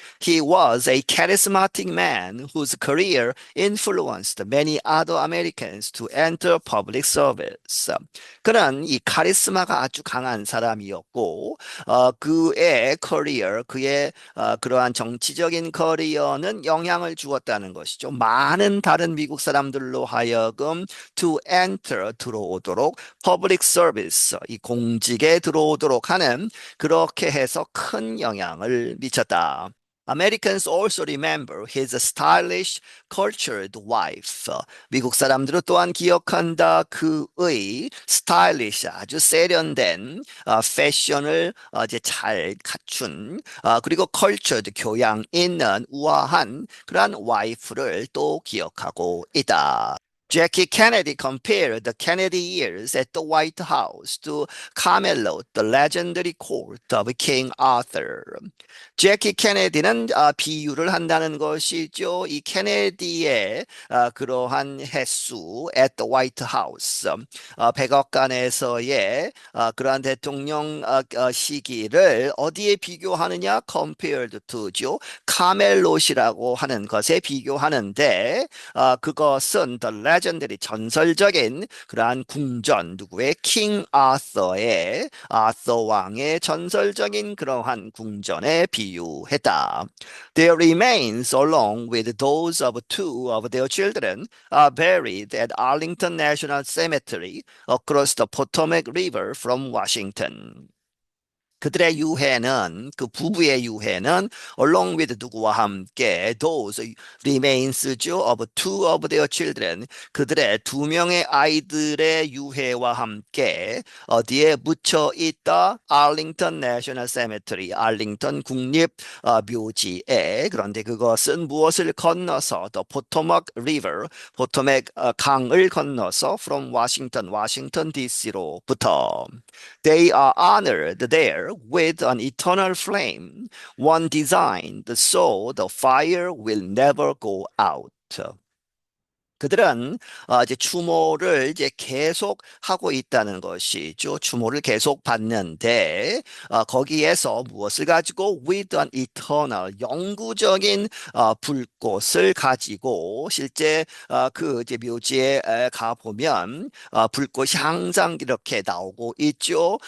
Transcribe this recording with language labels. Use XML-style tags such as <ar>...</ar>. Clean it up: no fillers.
<en>He was a charismatic man whose career influenced many other Americans to enter public service.</en> <ko>그는 이 카리스마가 아주 강한 사람이었고 그의 커리어, 그의 그러한 정치적인 커리어는 영향을 주었다는 것이죠. 많은 다른 미국 사람들로 하여금</ko> <en>to enter</en> <ko>들어오도록</ko> <en>public service</en> <ko>이 공직에 들어오도록 하는 그렇게 해서 큰 영향을 미쳤다.</ko> <en>Americans also remember his stylish, cultured wife.</en> <ko>미국 사람들은 또한 기억한다. 그의 스타일리시, 아주 세련된 패션을 이제 잘 갖춘 그리고 cultured, 교양 있는 우아한 그러한 와이프를 또 기억하고 있다.</ko> <en>Jackie Kennedy compared the Kennedy years at the White House to Camelot, the legendary court of King Arthur.</en> <ko>제키 케네디는 비유를 한다는 것이죠. 이 케네디의 그러한 횟수 at the White House, 백악관에서의 그러한 대통령 시기를 어디에 비교하느냐?</ko> <en>compared to죠.</en> <ko>카멜롯이라고 하는 것에 비교하는데 그것은 the legendary 전설적인 그러한 궁전 누구의 킹 아서의 아서 왕의 전설적인 그러한 궁전에 비유했다.</ko> <en>Their remains, along with those of two of their children, are buried at Arlington National Cemetery across the Potomac River from Washington.</en> <ko>그들의 유해는 그 부부의 유해는 along with 누구와 함께 those remains죠</ko> <en>of two of their children</en> <ko>그들의 두 명의 아이들의 유해와 함께 어디에 묻혀 있다?</ko> <en>Arlington National Cemetery</en> <ko>알링턴 국립 묘지에 그런데 그것은 무엇을 건너서</ko> <en>the Potomac River</en> <ko>포토맥 강을 건너서</ko> <en>from Washington</en> <ko>워싱턴 DC로부터</ko> <en>They are honored there with an eternal flame, one designed so the fire will never go out.</en> <ko>그들은 이제 추모를 이제 계속 하고 있다는 것이죠. 추모를 계속 받는데 거기에서 무엇을 가지고</ko> <en>with an eternal</en> <ko>영구적인 불꽃을 가지고 실제 그 이제 묘지에 가 보면 불꽃이 항상 이렇게 나오고 있죠.</ko>